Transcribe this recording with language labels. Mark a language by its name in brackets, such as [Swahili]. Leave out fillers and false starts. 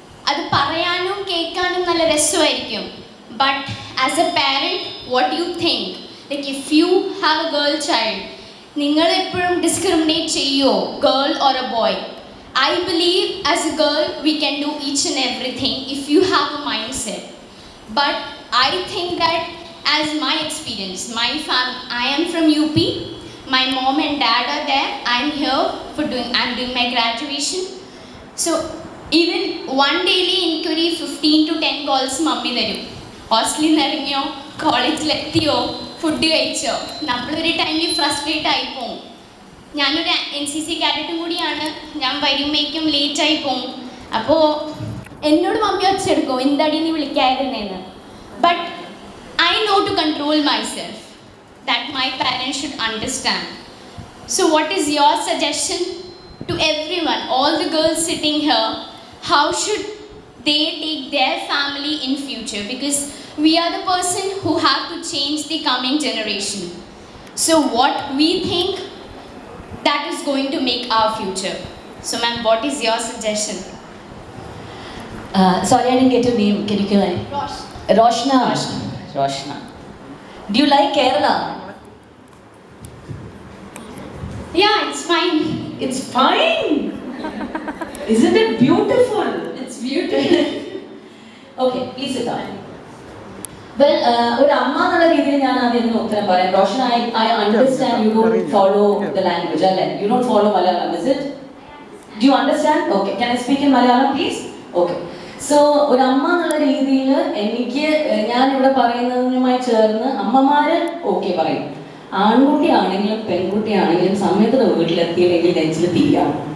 [Malayalam] അത് പറയാനും കേൾക്കാനും നല്ല രസമായിരിക്കും. [English] But as a parent what you think? Like if you have a girl child, [Malayalam] നിങ്ങൾ എപ്പോഴും ഡിസ്ക്രിമിനേറ്റ് ചെയ്യുമോ [English] Girl or a boy? I believe as a girl we can do each and everything if you have a mindset. But I think that as my experience, I am from UP. My mom and dad are there. I'm doing my graduation. So even one daily inquiry 15 to 10 calls mummy തരും. [Malayalam] ഹോസ്റ്റലിൽ നിന്ന് ഇറങ്ങിയോ, കോളേജിലെത്തിയോ, food കഴിച്ചോ. നമ്മളൊരു ടൈമിൽ frustrate ആയിപ്പോവും. ഞാനൊരു NCC കാഡറ്റും കൂടിയാണ്. ഞാൻ വരുമ്പോഴേക്കും ലേറ്റായി പോവും. അപ്പോൾ എന്നോട് മമ്മി ഒച്ചെടുക്കും, എന്താടി നീ വിളിക്കായിരുന്നേന്ന്. [English] But I know to control myself. That my parents should understand. So what is your suggestion to everyone, all the girls sitting here? How should they take their family in future? Because we are the person who have to change the coming generation. So what we think, that is going to make our future. So ma'am, what is your suggestion? Sorry, I didn't get your name. Can you give me? Roshna. Roshna. Do you like Kerala? Yeah, it's fine. It's fine. Isn't it beautiful? It's beautiful. Okay, please sit down. [Malayalam] Well, ഒരു അമ്മ എന്നുള്ള രീതിയിൽ ഞാൻ ആദ്യം ഉത്തരം പറയാം. [English] Roshan, I understand you don't follow the language, അല്ലേ? You don't follow Malayalam, is it? Do you understand? Okay, can I speak in Malayalam, please? Okay. [Malayalam] So ഒരു അമ്മ എന്നുള്ള രീതിയിൽ എനിക്ക് ഞാൻ ഇവിടെ പറയുന്നതിനുമായി ചേർന്ന് അമ്മമാര് ഓക്കെ പറയും. ആൺകുട്ടിയാണെങ്കിലും പെൺകുട്ടിയാണെങ്കിലും സമയത്തിന് വീട്ടിലെത്തിയില്ലെങ്കിൽ നെഞ്ചിൽ തീയാണ്.